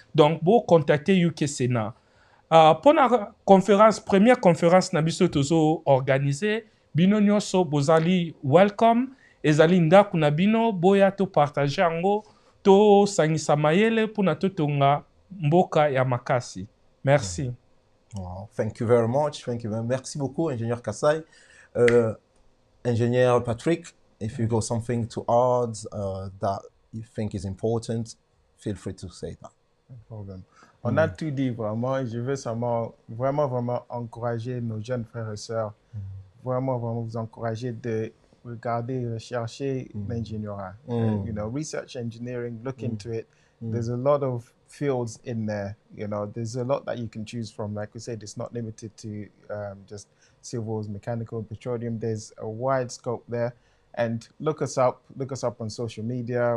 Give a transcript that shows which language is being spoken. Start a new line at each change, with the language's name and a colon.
Lingala: Donc bo contacter Ukcena.
French: Pour la conférence, première conférence
Lingala: na biso tozo organisé, bino nyonso bozali welcome, ezali ndaku na bino boya to partager ango to sangisa mayele pour na totonga mboka ya makasi. Merci.
English: Oh, thank you very much. Thank you.
French: Merci beaucoup, ingénieur Kasai.
English: Ingénieur Patrick, if you got something to add that you think is important, feel free to say that. No problem.
French: On a tout dit vraiment. Je veux vraiment encourager nos jeunes frères et sœurs. Vraiment vous encourager de regardez, cherchez l'ingénierie.
English: You know, research engineering, look into it. There's a lot of fields in there. You know, there's a lot that you can choose from. Like we said, it's not limited to just civils, mechanical, petroleum. There's a wide scope there. And look us up on social media.